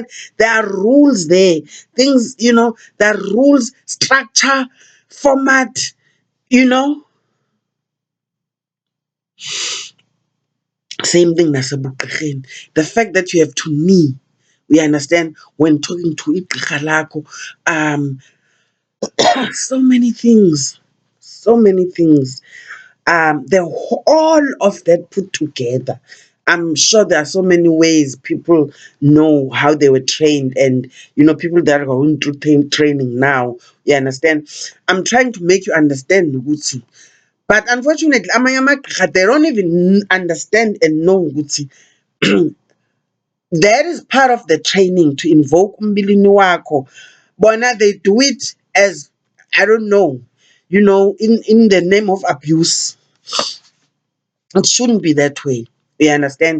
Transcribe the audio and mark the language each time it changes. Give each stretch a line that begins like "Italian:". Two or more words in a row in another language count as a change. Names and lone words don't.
English: There are rules there. Things, there are rules, structure, format, you know. Same thing nasebugqirheni. The fact that you have to knee, we understand, when talking to
Xhosa: igqirha lakho.
English: So many things. So many things. All of that put together, I'm sure there are so many ways people know how they were trained, and people that are going through training now. You understand? I'm trying to make you understand Gucci. But unfortunately,
Xhosa: amanye amagqirha,
English: they don't even understand and know Gucci. That is part of the training to invoke
Xhosa: umbilini wako.
English: Bona, they do it as, I don't know, in the name of abuse. It shouldn't be that way. You understand?